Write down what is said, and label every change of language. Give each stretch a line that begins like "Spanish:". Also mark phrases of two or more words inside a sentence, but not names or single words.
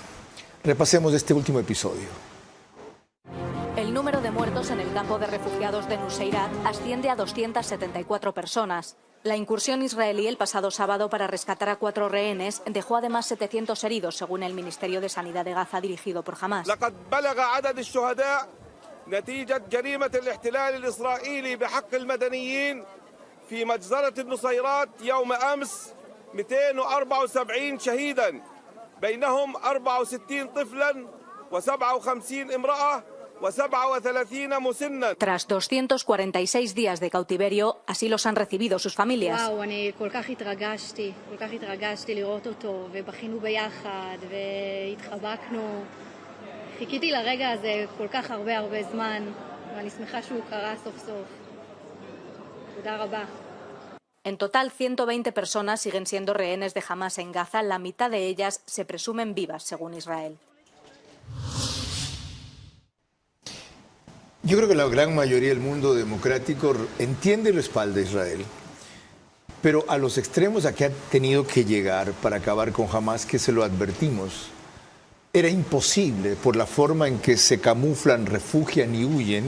Spanish: Repasemos este último episodio. El número de muertos en el campo de refugiados de Nuseirat asciende a 274 personas. La incursión israelí el pasado sábado para rescatar a 4 rehenes dejó además 700 heridos, según el Ministerio de Sanidad de Gaza, dirigido por Hamás.
Arabic: نتيجة جريمة الاحتلال الإسرائيلي بحق المدنيين في مجزرة النصيرات يوم أمس 274 شهيدا بينهم 64 طفلا و57 امرأة و37 مسنا.
Spanish: Tras 246 días de cautiverio, así los han recibido sus familias.
Hebrew: אני כל כך התרגשתי לראות אותו ובכינו ביחד והתחבקנו. חיכיתי לרגע הזה כל כך הרבה זמן, ואני שמחה שהוא קרה סוף סוף. תודה רבה.
Spanish: En total, 120 personas siguen siendo rehenes de Hamás en Gaza. La mitad de ellas se presumen vivas, según Israel. Yo creo que la gran mayoría del mundo democrático entiende y respalda a Israel, pero a los extremos a que ha tenido que llegar para acabar con Hamas, que se lo advertimos, era imposible por la forma en que se camuflan, refugian y huyen.